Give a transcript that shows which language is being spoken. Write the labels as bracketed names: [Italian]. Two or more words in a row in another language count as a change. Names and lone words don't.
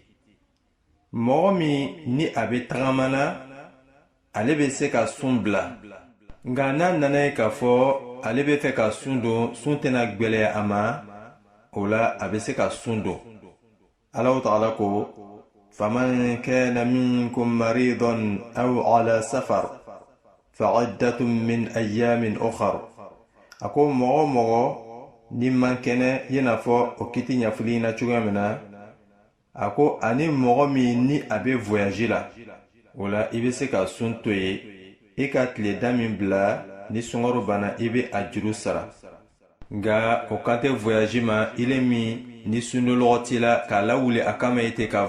[Bambara] mɔgɔ min ni a bɛ tagama la ale bɛ se ka sun bila nka n'a nana ye k'a fɔ ale bɛ fɛ ka sun don sun tɛna gwɛlɛya a ma o la a bɛ se ka sun don. Alahu Taala ko [Arabic] فمن كان منكم مريضا أو على سفر فعدة من أيام أخر. [Bambara] a ko mɔgɔ ni man kɛnɛ i n'a fɔ o kiti ɲafili na cogoya min na a ko ani mɔgɔ min ni a bɛ voyage la o la i bɛ se ka sun to yen i ka tile da min bila ni sunkaro banna i be a juru sara nga o kan tɛ voyage ma ile min ni sundolɔgɔ t'i la k'a lawuli a kama i tɛ ka